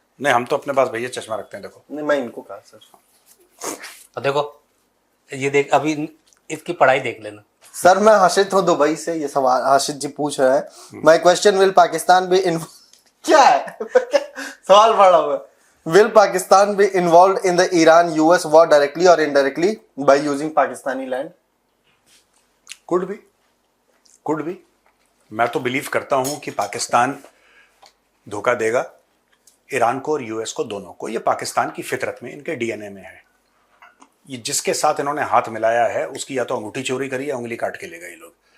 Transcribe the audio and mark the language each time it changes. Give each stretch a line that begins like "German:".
Hindi: नहीं, हम तो अपने पास भैया चश्मा रखते हैं। देखो, नहीं, मैं इनको कहा सर। और देखो ये देख, अभी इसकी पढ़ाई देख लेना। सर मैं हर्षित हूँ दुबई से। ये सवाल हर्षित जी पूछ रहे हैं।
English: my question, will Pakistan be
Hindi: क्या है सवाल पढ़ा हुआ है।
English: Will Pakistan be involved in the Iran-US war directly or indirectly by using Pakistani land? Could be.
Hindi: मैं तो बिलीव करता हूं कि पाकिस्तान धोखा देगा ईरान को और यूएस को, दोनों को। ये पाकिस्तान की फितरत में, इनके डीएनए में है। ये जिसके साथ इन्होंने हाथ मिलाया है उसकी या तो अंगूठी चोरी करी या उंगली काट के ले गए लोग।